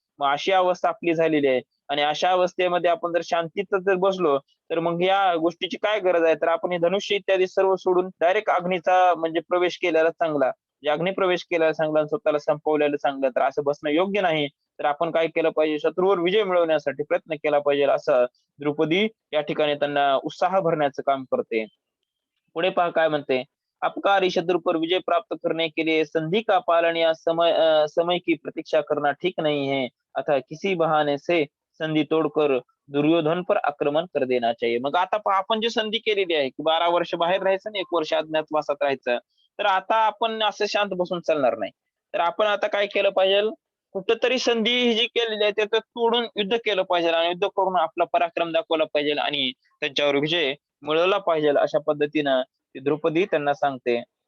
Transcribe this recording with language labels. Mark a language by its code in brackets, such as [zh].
[mr] मग अशी अवस्था आपली झालेली आहे आणि अशा अवस्थेमध्ये आपण जर शांतीत जर बसलो तर मग या गोष्टीची काय गरज आहे तर आपण हे धनुष्य इत्यादी सर्व सोडून डायरेक्ट अग्नीचा म्हणजे प्रवेश केलेला चांगला. जे अग्निप्रवेश केलेला चांगला आणि स्वतःला संपवलेलं चांगलं तर असं बसणं योग्य नाही. तर आपण काय केलं पाहिजे शत्रूवर विजय मिळवण्यासाठी प्रयत्न केला पाहिजे असं द्रौपदी या ठिकाणी त्यांना उत्साह भरण्याचं काम करते. पुढे पहा काय म्हणते [hi] अपकारी शत्रु पर विजय प्राप्त करने के लिए संधि का पालन या समय की प्रतीक्षा करना ठीक नहीं है अतः किसी बहाने से संधी तोडकर दुर्योधन पर आक्रमण कर देना चाहिए. [mr] मग आता पहा आपण जी संधी केलेली आहे की 12 वर्ष बाहेर राहायचं आणि 1 वर्ष अज्ञातवासात राहायचं तर आता आपण असं शांत बसून चालणार नाही. तर आपण आता काय केलं पाहिजे कुठेतरी संधी ही जी केलेली आहे त्याचं तोडून युद्ध केलं पाहिजे आणि युद्ध करून आपला पराक्रम दाखवला पाहिजे आणि त्यांच्यावर विजय मिळवला पाहिजे अशा पद्धतीनं ती द्रौपदी त्यांना सांगते.